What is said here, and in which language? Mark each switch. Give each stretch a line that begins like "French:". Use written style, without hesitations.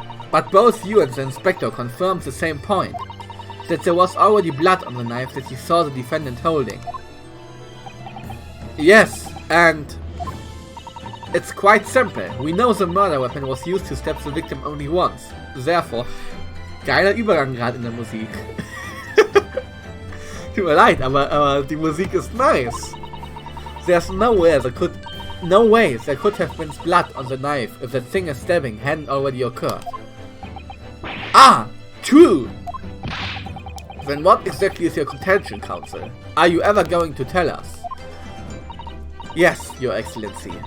English: But both you and the inspector confirmed the same point. That there was already blood on the knife that you saw the defendant holding. Yes, and it's quite simple. We know the murder weapon was used to stab the victim only once.
German: Therefore, geiler Übergang gerade in der Musik. Tut mir leid, aber die Musik ist nice.
English: There's no way there could have been blood on the knife if that thing of stabbing hadn't already occurred. Ah, true. Then what exactly is your contention, Counsel? Are you ever going to tell us? Yes, Your Excellency.